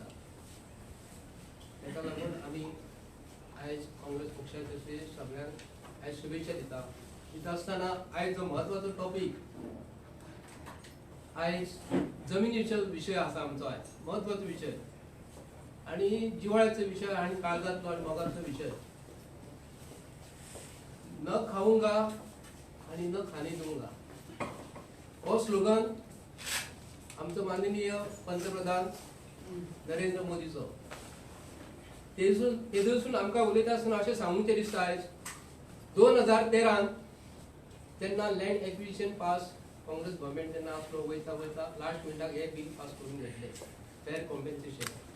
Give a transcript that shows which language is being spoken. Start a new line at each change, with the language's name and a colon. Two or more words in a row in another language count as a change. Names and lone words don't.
Konkani: ताका लागून आमी आयज काँग्रेस पक्षाचे सगळ्यांक आयज शुभेच्छा दिता आसतना आयज जो महत्वाचो टॉपिक आयज जमिनीचो विशय आसा आमचो आयज महत्वाचो विषय आणि जिव्हाळ्याचो विषय आणि काळजातलो आणि मोगाचो विषय।
Hindi: न खाऊंगा
Konkani: आणि
Hindi: न खाने दूंगा
Konkani: हो स्लोगन आमचो माननीय पंतप्रधान नरेंद्र मोदीचो। तेजून आमकां उलयता आसतना अशें सांगूंचे दिसता आयज 2013 तेन्ना
English: land acquisition pass Congress government
Konkani: तेन्ना आपलो वयता लास्ट मिनटाक हे बिल पास करून घेतले
English: fair compensation.